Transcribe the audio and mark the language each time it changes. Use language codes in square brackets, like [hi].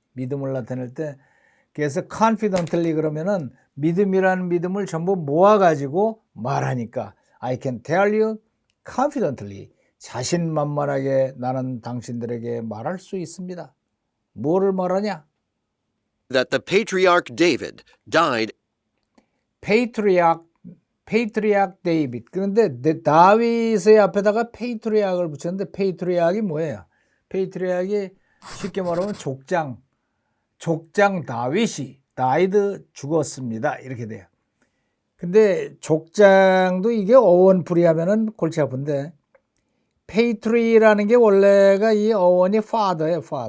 [ko] 믿음을 나타낼 때 그래서 confidently 그러면은 믿음이라는 믿음을 전부 모아가지고 말하니까 [en] I can tell you confidently [ko] 자신만만하게 나는 당신들에게 말할 수 있습니다. 뭐를 말하냐? [en] that the patriarch David died Patriarch David. [ko] 그런데 다윗의 앞에다가 patriarch을 붙였는데 patriarch이 뭐예요? patriarch이 쉽게 말하면 족장 다윗이 died 죽었습니다. 이렇게 돼요. 근데 족장도 이게 어원풀이하면은 골치 아픈데 patri라는 게 원래가 이 어원이 father예요.